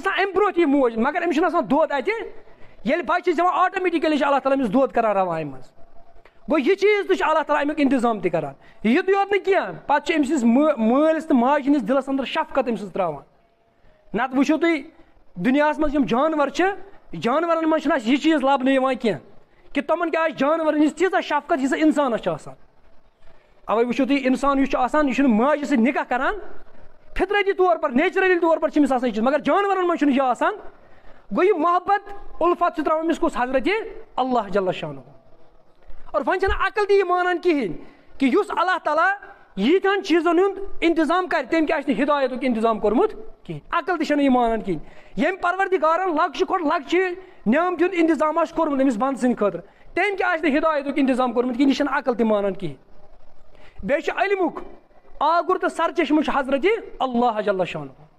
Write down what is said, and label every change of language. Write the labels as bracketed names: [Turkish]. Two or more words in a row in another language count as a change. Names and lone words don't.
[Kashmiri] آسان اَمہِ برونٛٹھ یہِ موج مگر أمِس چھُنہٕ آسان دۄد اَتہِ ییٚلہِ بچہِ چھِ دِوان آٹومیٹِکلی چھِ اللہ تعالیٰ أمِس دۄد کران رَوان اَمہِ منٛز گوٚو یہِ چیٖز تہِ چھُ اللہ تعالیٰ اَمیُک انتظام تہِ کران یِتُے یوت نہٕ کینٛہہ پتہٕ چھِ أمۍ سٕنٛدِس مٲلِس تہٕ ماجہِ ہٕنٛدِس دِلس انٛدر شفقت أمۍ سٕنٛز ترٛاوان نتہٕ وٕچھِو تُہۍ دُنیاہس منٛز یِم جانور چھِ جانورن منٛز چھُنہٕ اَسہِ یہِ چیٖز لبنہٕ یِوان کینٛہہ کہِ تِمن کیٛاہ آسہِ جانورن ہٕنٛز تیٖژاہ شفقت ییٖژاہ اِنسانس چھِ آسان اَوے وٕچھِو تُہۍ اِنسان یُس چھُ آسان یہِ چھُنہٕ ماجہِ سۭتۍ نِکاح کران [Urdu] فطرتی طور پر نیچرلی طور پر [Kashmiri] چھِ أمِس آسان یہِ چیٖز مگر جانورن منٛز چھُنہٕ یہِ آسان گوٚو یہِ محبت اُلفت چھُ ترٛاوان أمِس کُس حضرت اللہ [Arabic] جل شانہ [Kashmiri] اور وۄنۍ چھنہٕ عقل تہِ یہِ مانان کِہیٖنۍ کہِ یُس اللہ تعالیٰ ییٖتہن چیٖزن ہُنٛد انتظام کرِ تٔمۍ کیٛاہ آسہِ نہٕ ہدایتُک انتظام کوٚرمُت کِہیٖنۍ عقل تہِ چھنہٕ یہِ مانان کِہیٖنۍ ییٚمہِ پروردِگارن لۄکچہِ کھۄتہٕ لۄکچہِ نعمتہِ ہُنٛد انتظام آسہِ کوٚرمُت أمِس بنٛدٕ سٕنٛدِ خٲطرٕ تٔمۍ کیٛاہ آسہِ نہٕ ہدایتُک انتظام کوٚرمُت کِہیٖنۍ یہِ چھنہٕ عقل تہِ مانان کِہیٖنۍ بیٚیہِ چھُ علمُک آگُر تہٕ سرچشمہٕ چھُ حضرت اللہ [Arabic] جل شانہ